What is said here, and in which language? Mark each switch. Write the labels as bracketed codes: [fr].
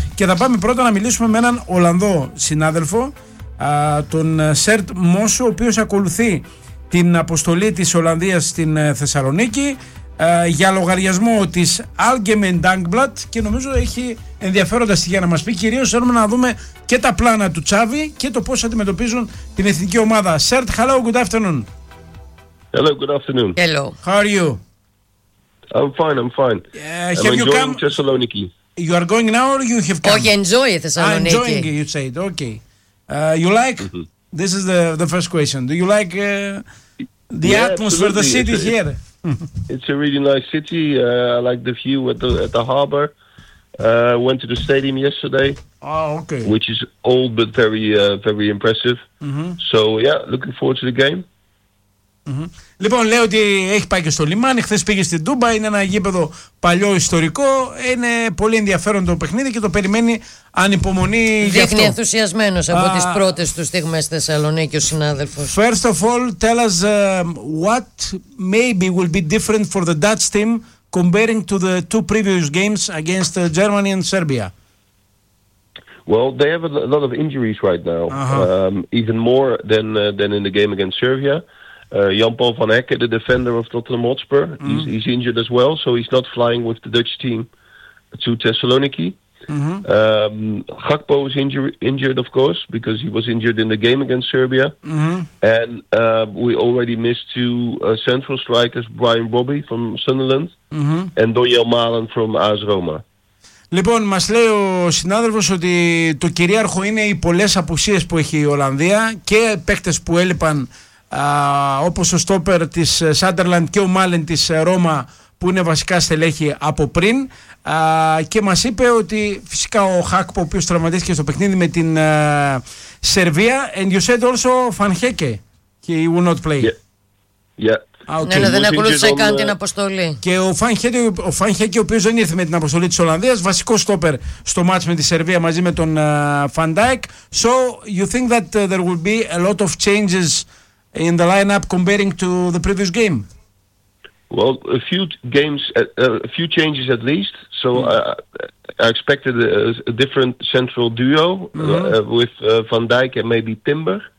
[el] Και θα πάμε πρώτα να μιλήσουμε με έναν Ολλανδό συνάδελφο, τον Σερτ Μόσο, ο οποίος ακολουθεί την αποστολή της Ολλανδίας στην Θεσσαλονίκη για λογαριασμό της Algemeen Dagblad, και νομίζω έχει ενδιαφέροντα στοιχεία να μας πει. Κυρίως θέλουμε να δούμε και τα πλάνα του Τσάβη και το πώς αντιμετωπίζουν την εθνική ομάδα. [en] Σερτ, hello, good afternoon. Hello, good afternoon. Hello. How are you? I'm fine, I'm fine. Have I'm you come? Thessaloniki. You are going now or you have come? Oh, enjoy Thessaloniki. I'm enjoying, you said, okay. You like? Mm-hmm. This is the first question. Do you like the atmosphere, the city here? It's a really nice city. I like the view at the harbor. Went to the stadium yesterday. Oh, okay. Which is old but very very impressive. Mm-hmm. So yeah, looking forward to the game. Mm-hmm. [el] Λοιπόν, λέω ότι έχει πάει και στο λιμάνι, χθες πήγε στην Τούμπα, είναι ένα γήπεδο παλιό ιστορικό, είναι πολύ ενδιαφέρον το παιχνίδι και το περιμένει ανυπομονή. Δείχνει ενθουσιασμένος από τις πρώτες του στιγμές Θεσσαλονίκη ο συνάδελφος. [en] First of all, tell us what maybe will be different for the Dutch team comparing to the two previous games against Germany and Serbia. Well, they have a lot of injuries right now, even more than in the game against Serbia. Jan-Paul van Hekke, the defender of Tottenham Hotspur, he's injured as well, so he's not flying with the Dutch team to Thessaloniki. Mm-hmm. Gakpo was injured, of course, because he was injured in the game against Serbia. Mm-hmm. And we already missed two central strikers, Brian Robbie from Sunderland, mm-hmm. and Doyle Malan from AS Roma. [el] Λοιπόν, μας λέει ο συνάδελφος ότι το κυρίαρχο είναι οι πολλές απουσίες που έχει η Ολλανδία και παίκτες που έλειπαν, όπως ο στόπερ της Σάντερλαντ και ο Μάλεν της Ρώμα, που είναι βασικά στελέχη από πριν. Και μας είπε ότι φυσικά ο Χάκπο, ο οποίος τραυματίστηκε στο παιχνίδι με την Σερβία, [en] and you said also Van Hecke, he will not play. Yeah. Yeah. Ah, okay. [el] Ναι, δεν ακολούθησε καν την αποστολή. Και ο Φαν Χέκε, ο οποίος δεν ήρθε με την αποστολή της Ολλανδίας, βασικό στόπερ στο μάτς με τη Σερβία μαζί με τον Van Dijk. [en] So, you think that there will be a lot of changes in the lineup comparing to the previous game? Well, a few games, a few changes at least. So, I expected a different central duo, mm-hmm. With Van Dijk and maybe Timber.